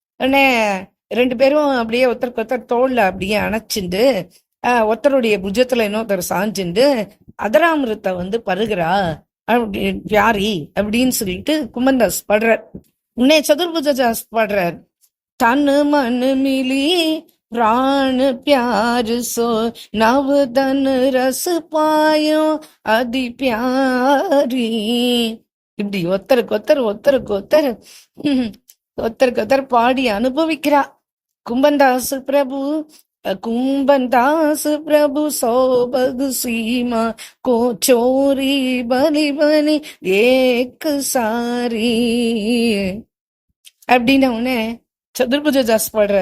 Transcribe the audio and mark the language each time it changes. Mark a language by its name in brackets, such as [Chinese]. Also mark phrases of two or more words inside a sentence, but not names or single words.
[Tamil] உடனே 2 பேரும் அப்படியே ஒருத்தருக்கு ஒருத்தர் தோல்ல அப்படியே அணைச்சிண்டு ஒருத்தருடைய புஜத்துல இன்னொருத்தர் சாஞ்சுண்டு அதராமிருத்தை வந்து பருகிறா அப்படி பியாரி அப்படின்னு சொல்லிட்டு கும்பந்தாஸ் பாடுறார். உன்னே சதுர்புஜதாஸ் பாடுறார். [Braj] தன் மன் மிலி प्राण प्यार सो नव दन रस पायो अति प्यारी. [Tamil] இப்படி ஒத்தருக்கு பாடி அனுபவிக்கிறா கும்பந்தாஸ் [Braj] प्रभु सोभगु सीमा को सोरी बलि बलि एक सारी [Tamil] அப்படின்னு உடனே சதுர்புஜதாஸ் பாடுற.